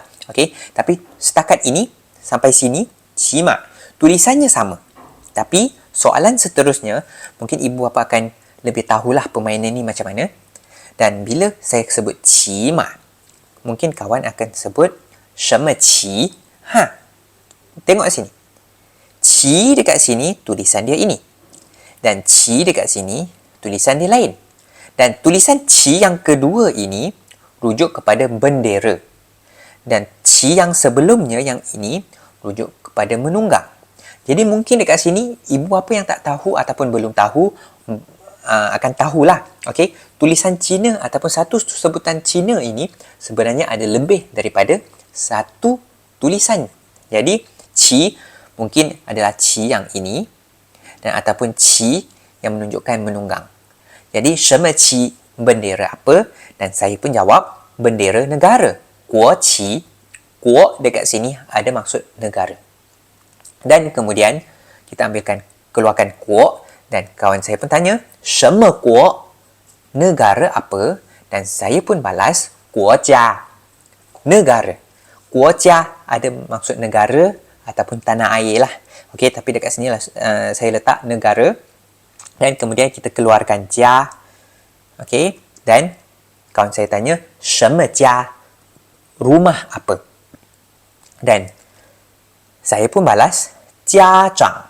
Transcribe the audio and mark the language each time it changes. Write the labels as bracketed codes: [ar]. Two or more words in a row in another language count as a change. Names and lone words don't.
[ms] Okey, tapi setakat ini sampai sini qima tulisannya sama. Tapi soalan seterusnya mungkin ibu bapa akan lebih tahulah permainan ni macam mana. Dan bila saya sebut qima, mungkin kawan akan sebut [zh] 什么旗? [ms] Tengok sini. Qi dekat sini tulisan dia ini. Dan qi dekat sini tulisan dia lain. Dan tulisan qi yang kedua ini rujuk kepada bendera. Dan qi yang sebelumnya yang ini rujuk kepada menunggang. Jadi mungkin dekat sini ibu apa yang tak tahu ataupun belum tahu akan tahulah. Okey, tulisan Cina ataupun satu sebutan Cina ini sebenarnya ada lebih daripada satu tulisan. Jadi qi mungkin adalah qi yang ini dan ataupun qi yang menunjukkan menunggang. [zh] Jadi 什么旗? [ms] Bendera apa? Dan saya pun jawab bendera negara. [zh] 国旗. [ms] Guo dekat sini ada maksud negara. Dan kemudian kita keluarkan guo dan kawan saya pun tanya [zh] 什么国? [ms] Negara apa? Dan saya pun balas 国家. Negara. 国家 ada maksud negara ataupun tanah air lah. Okey, tapi dekat sini lah saya letak negara. Dan kemudian kita keluarkan jia. Okey, dan kawan saya tanya [zh] 什么家? [ms] Rumah apa? Dan saya pun balas [zh] 家长.